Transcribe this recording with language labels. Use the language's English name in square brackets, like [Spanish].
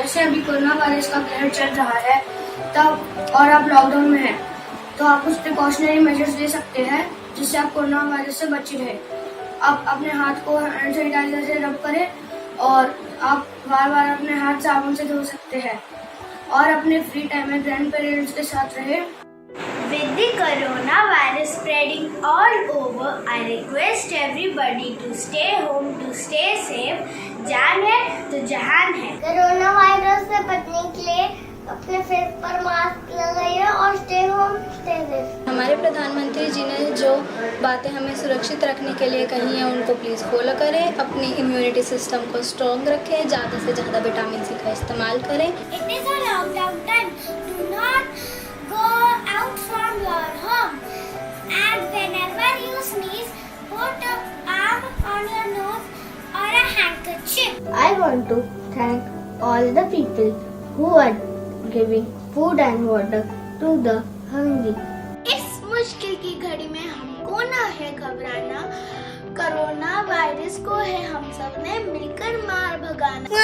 [Hindi] जैसे अभी corona virus का कहर चल रहा है तब, और आप लॉकडाउन में हैं, तो आप कुछ प्रिकॉशनरी मेजर्स ले सकते हैं जिससे आप कोरोना वायरस से बचे रहे। आप अपने हाथ को हैंड सैनिटाइजर से रब करें और आप बार बार अपने हाथ साबुन से धो सकते हैं, और अपने फ्री टाइम में ग्रैंड पेरेंट्स के साथ रहे। [English] With the coronavirus spreading all over, I request everybody to stay home, to stay safe. [Hindi] जान है तो जहान है। कोरोना वायरस से बचने के लिए अपने फेस पर मास्क लगाइए और [English] Stay home, stay safe. [Hindi] हमारे प्रधानमंत्री जी ने जो बातें हमें सुरक्षित रखने के लिए कही हैं उनको प्लीज़ फॉलो करें। अपनी इम्यूनिटी सिस्टम को स्ट्रॉन्ग रखें, ज़्यादा से ज़्यादा विटामिन सी का इस्तेमाल करें। [English] It is a lockdown time. Do not go out from your home. And whenever you sneeze, put an arm on your nose or a handkerchief. I want to thank all the people who are giving food and water to the hungry. [Hindi] इस मुश्किल की घड़ी में हमको ना है घबराना, corona virus को है हम सब ने मिलकर मार भगाना।